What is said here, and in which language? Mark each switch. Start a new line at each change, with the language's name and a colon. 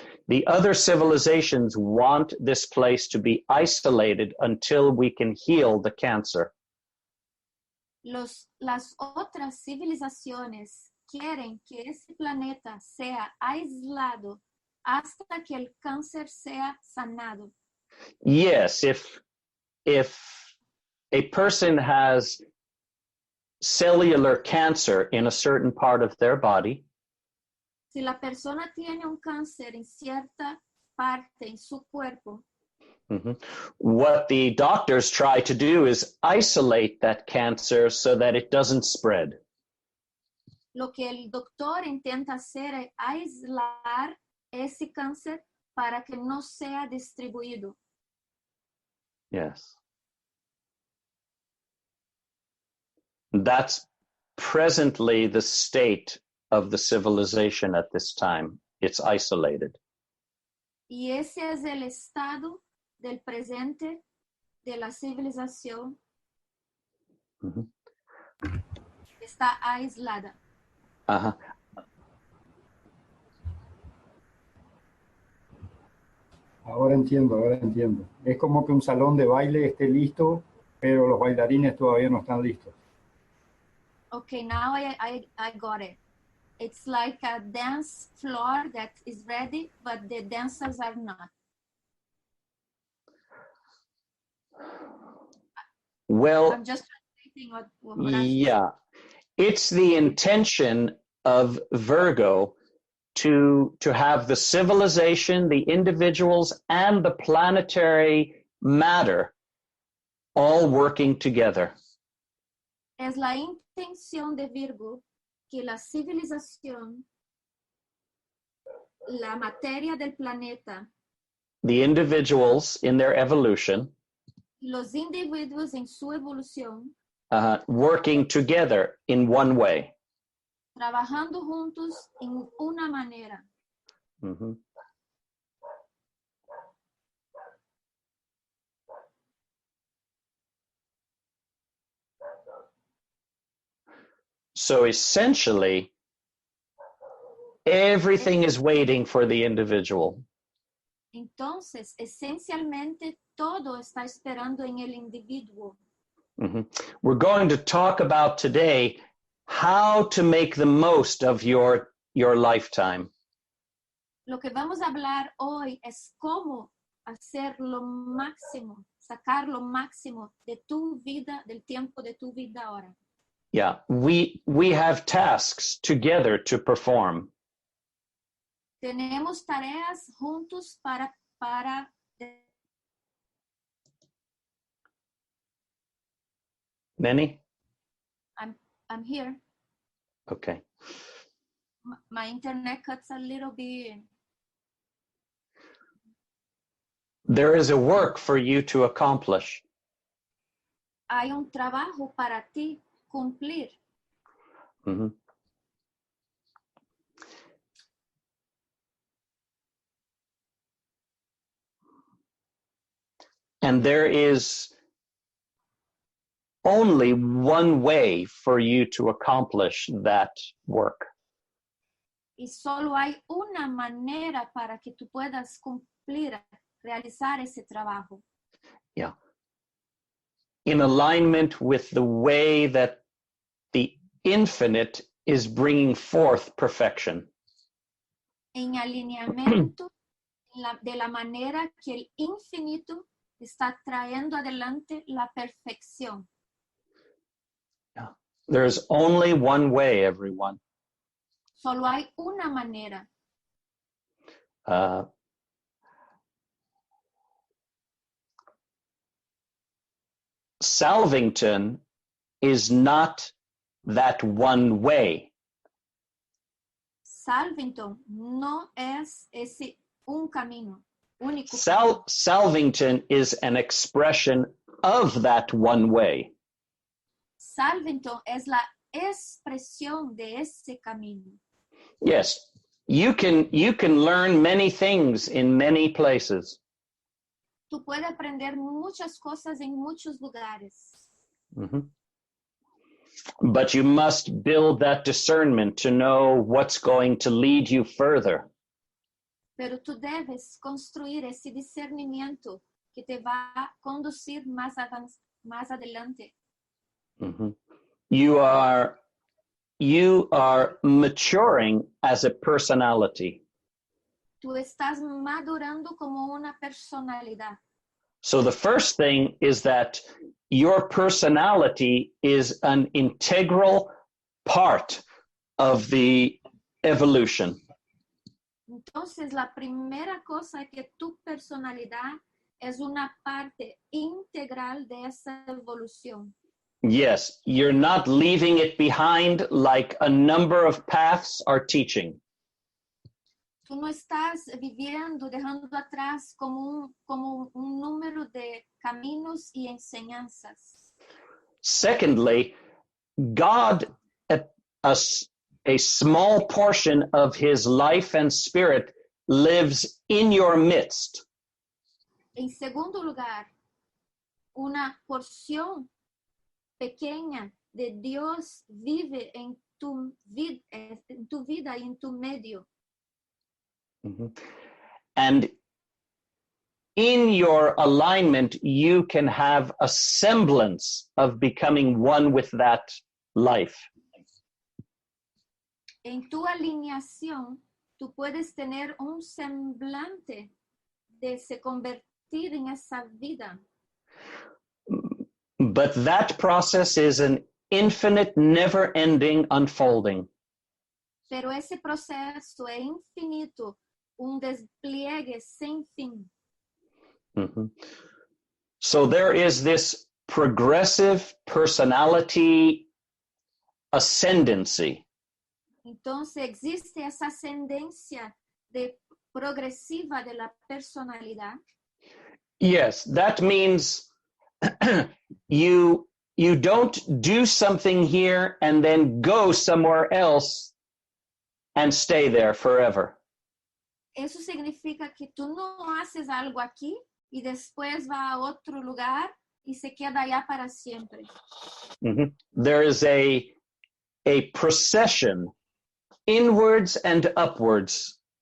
English: The other civilizations want this place to be isolated until we can heal the cancer.
Spanish: Las otras civilizaciones quieren que ese planeta sea aislado hasta que el cáncer sea sanado.
English: Yes, if a person has cellular cancer in a certain part of their body,
Spanish: si la persona tiene un cáncer en cierta parte en su cuerpo,
English: what the doctors try to do is isolate that cancer so that it doesn't spread.
Spanish: Lo que el doctor intenta hacer es aislar ese cáncer para que no sea distribuido.
English: Yes. That's presently the state of the civilization at this time. It's isolated.
Spanish: Y ese es el estado del presente de la civilización. Está aislada. Ahora entiendo. Es como que un salón de baile esté listo, pero los bailarines todavía no están listos.
English: Okay, now I got it. It's like a dance floor that is ready, but the dancers are not. Well, I'm just translating what Horacio yeah, it's the intention of Virgo to have the civilization, the individuals, and the planetary matter all working together.
Spanish: Es la intención de Virgo que la civilización, la materia del planeta,
English: The individuals in their evolution,
Spanish: los individuos en su evolución,
English: working together in one way.
Spanish: trabajando juntos en una manera. Mm-hmm.
English: So essentially, everything is waiting for the individual.
Spanish: Entonces, esencialmente, todo está esperando en el individuo. Mm-hmm.
English: We're going to talk about today how to make the most of your lifetime.
Spanish: Lo que vamos a hablar hoy es cómo hacer lo máximo, sacar lo máximo de tu vida, del tiempo de tu vida ahora.
English: Yeah, we have tasks together to perform.
Spanish: Tenemos tareas juntos para
English: Many? I'm here. Okay. My internet cuts a little bit. There is a work for you to accomplish.
Spanish: Hay un trabajo para ti cumplir. Mm-hmm.
English: And there is only one way for you to accomplish that work.
Spanish: Y solo hay una manera para que tú puedas cumplir, realizar ese trabajo.
English: Yeah. In alignment with the way that the infinite is bringing forth perfection.
Spanish: En alineamiento de la manera que el infinito está trayendo adelante la perfección.
English: Yeah. There's only one way, everyone.
Spanish: Solo hay una manera.
English: Salvington is not that one way.
Spanish: Salvington no es ese un camino único.
English: Salvington is an expression of that one way.
Spanish: Salvington es la expresión de ese camino.
English: Yes, you can learn many things in many places.
Spanish: Tú puedes aprender muchas cosas en muchos lugares. Mm-hmm.
English: But you must build that discernment to know what's going to lead you further.
Spanish: Pero tú debes construir ese discernimiento que te va a conducir más adelante. Mm-hmm.
English: You are maturing as a personality.
Spanish: Tú estás madurando como una personalidad.
English: So the first thing is that your personality is an integral part of the evolution.
Spanish: Entonces, la primera cosa es que tu personalidad es una parte integral de esa evolución.
English: Yes, you're not leaving it behind like a number of paths are teaching.
Spanish: Tú no estás viviendo, dejando atrás como un número de caminos y enseñanzas.
English: Secondly, God, a small portion of his life and spirit lives in your midst.
Spanish: En segundo lugar, una porción pequeña de Dios vive en tu vida y en tu medio. Mm-hmm.
English: And in your alignment, you can have a semblance of becoming one with that life.
Spanish: En tu alineación, tú puedes tener un semblante de se convertir en esa vida.
English: But that process is an infinite, never-ending unfolding.
Spanish: Pero ese proceso es infinito, un despliegue sin fin. Mhm.
English: So there is this progressive personality ascendancy.
Spanish: Entonces existe esa ascendencia progresiva de la personalidad.
English: Yes, that means you don't do something here and then go somewhere else and stay there forever.
Spanish: Eso significa que tú no haces algo aquí y después va a otro lugar y se queda allá para siempre. Mhm.
English: There is a procession inwards and upwards.